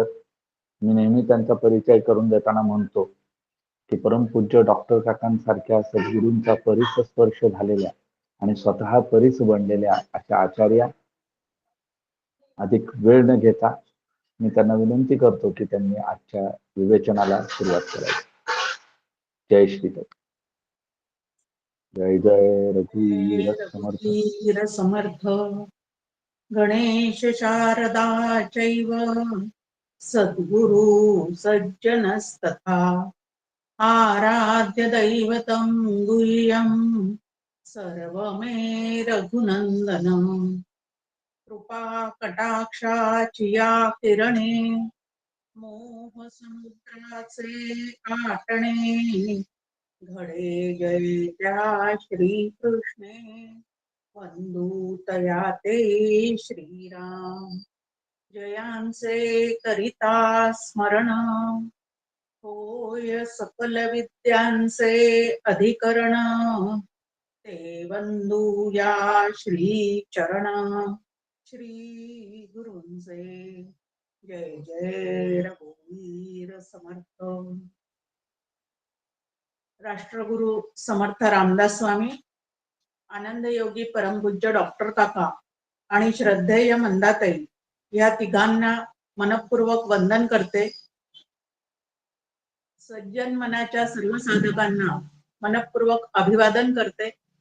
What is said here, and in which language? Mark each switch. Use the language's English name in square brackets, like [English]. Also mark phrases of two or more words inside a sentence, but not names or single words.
[Marathi] मी नेहमी त्यांचा परिचय करून देताना म्हणतो की परमपूज्य डॉक्टर काकांसारख्या सद्गुरूंचा परिस स्पर्श झालेल्या आणि स्वतः परिस बनलेल्या अशा आचार्या अधिक वेळ न घेता मी त्यांना विनंती करतो की त्यांनी आजच्या विवेचनाला सुरुवात करावी. जय श्रीताई. जय जय रघुवीर समर्थ. रघुवीर समर्थ. [Sanskrit] गणेश शारदा चैव सद्गुरु सज्जनस्तथा आराध्य दैवतं गुह्यं सर्वमे रघुनंदन, [Marathi] कृपा कटाक्षाची या किरणे, मोह समुद्राचे आटणे, घडे जय त्या श्रीकृष्णे, वंदू तया ते श्रीराम. जयांचे करिता स्मरण, होय सकल विद्यांचे अधिकरण, ते वंदू या श्री चरण. श्री गुरूंचे जय जय रघुवीर समर्थ. राष्ट्रगुरु समर्थ रामदास स्वामी, आनंद योगी परमपूज्य डॉक्टर काका आणि श्रद्धेय मंदाताई या तिघांना मनपूर्वक वंदन करते. सज्जन मनाच्या सर्व साधकांना मनपूर्वक अभिवादन करते.